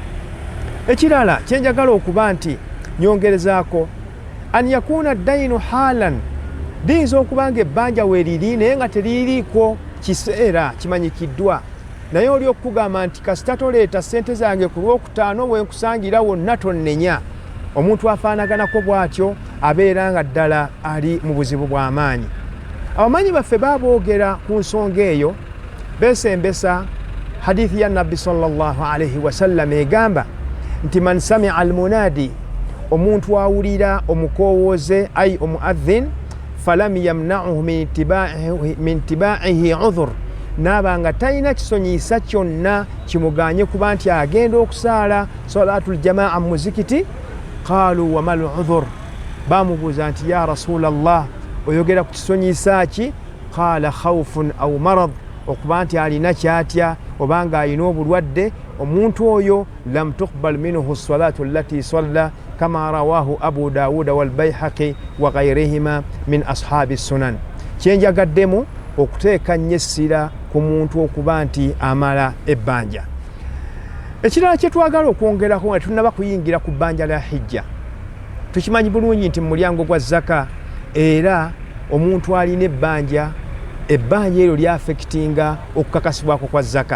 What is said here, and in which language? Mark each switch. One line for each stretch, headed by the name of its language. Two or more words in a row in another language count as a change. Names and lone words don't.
Ganda: Ekirala kyenjagala okuba nti nyongerezaako,
Arabic: أن يكون الدين حالاً,
Ganda: liyinza okuba nga ebbanja weeriri naye nga teririiko kiseera kimanyikiddwa, naye oli okugamba nti kasita toleeta ssente zange ku Lwokutaano bwe nkusangira wonna tonnenya. Omuntu afaanaganako bw'atyo abeera nga ddala ali mu buzibu bw'amaanyi. Abamanyi baffe baaboogera ku nsonga eyo, beesembesa hadithi ya Nabbi
Arabic: صلى الله عليه وسلم
Ganda: egamba nti
Arabic: من سمع المنادي,
Ganda: omuntu awulira omukowooze ay omuadhin,
Arabic: فلم يمنعه من اتباعه عذر,
Ganda: naaba nga talina kisonyiisa kyonna kimuganye kuba nti agenda okusaala
Arabic: صلاة الجماعة
Ganda: mu muzikiti,
Arabic: قالوا وما العذر,
Ganda: baamubuuza nti
Arabic: يا رسول الله
Ganda: oyogera ku kisonyiisa ki?
Arabic: قال خوف أو مرض,
Ganda: okuba nti alina kyatya obanga alina obulwadde, omuntu oyo
Arabic: لم تقبل منه الصلاة التي صلى كما رواه أبو داود والبيهقي وغيرهما من أصحاب السنن.
Ganda: Kyenjagaddemu okuteeka nnyo essira ku muntu okuba nti amala ebbanja. Ekirala kye twagala okwongerako nga tunaba kuyingira ku bbanja lya hijja, tukimanyi bulungi nti mu mulyango gwa zaka, era omuntu alina ebbanja eryo lyafekitinga okukakasibwako kwa zaka.